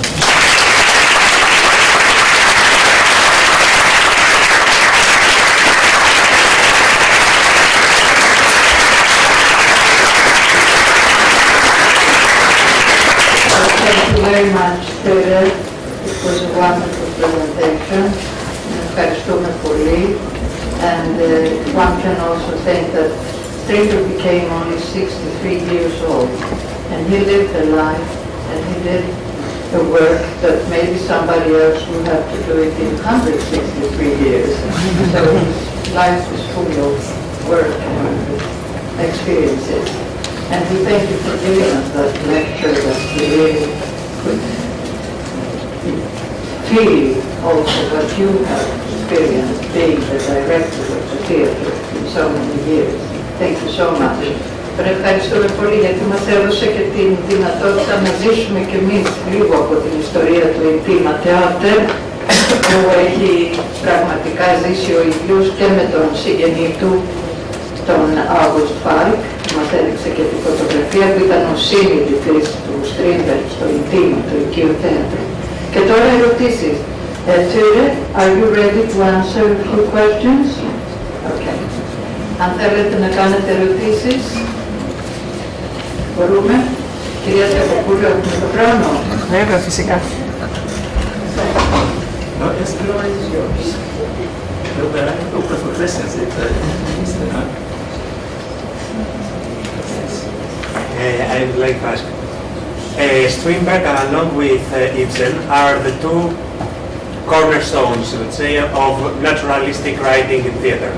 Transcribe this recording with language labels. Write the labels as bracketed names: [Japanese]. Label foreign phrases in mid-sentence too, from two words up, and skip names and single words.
[English] Thank you very much, Ture. It was a wonderful presentation. [Greek] Ευχαριστούμε πολύ. [English] And one can also think that Stρίντμπεργκ became only 63 years old. And he lived a life, and he did a work that maybe somebody else would have to do it in 163 years. So his life is full of work and experiences. And we thank you for giving us that lecture that we really could feel also what you have experienced being the director of the theatre in so many years. Thank you so much. [Greek] Ευχαριστούμε πολύ γιατί μας έδωσε και την δυνατότητα να ζήσουμε και εμείς λίγο από την ιστορία του Intima Teatern, που έχει πραγματικά ζήσει ο ίδιος και με τον συγγενή του, τον Αύγουστο, μας έδειξε και τη φωτογραφία που ήταν ο συνειδητής του Strindberg στο Intima, το οικείο θέατρο. Και τώρα ερωτήσεις. [English] Ture, are you ready to answer a few questions? Okay. [Greek] Αν θέλετε να κάνετε ερωτήσεις, μπορούμε. Κυρία Δρακόπουλο, έχουμε το χρόνο. Βέβαια, φυσικά. [English] No, yes, the line is yours. No, but I'm open for questions if I would like to ask. Strindberg, along with Ibsen, are the two cornerstones, let's say, of naturalistic writing in theatre.